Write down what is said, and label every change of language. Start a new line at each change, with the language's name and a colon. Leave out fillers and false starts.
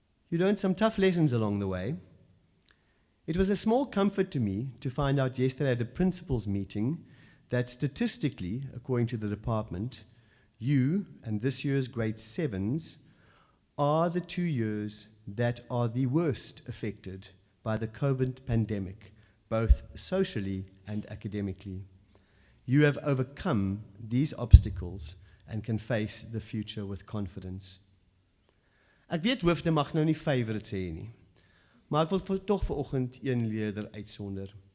English: You learned some tough lessons along the way. It was a small comfort to me to find out yesterday at a principals meeting that statistically, according to the department, you and this year's grade 7s are the 2 years that are the worst affected by the COVID pandemic, both socially and academically. You have overcome these obstacles and can face the future with confidence.
Afrikaans: Ek weet hoofde mag nou nie favorites hê nie. Maar ek wil toch vanoggend een leerder uitsonder.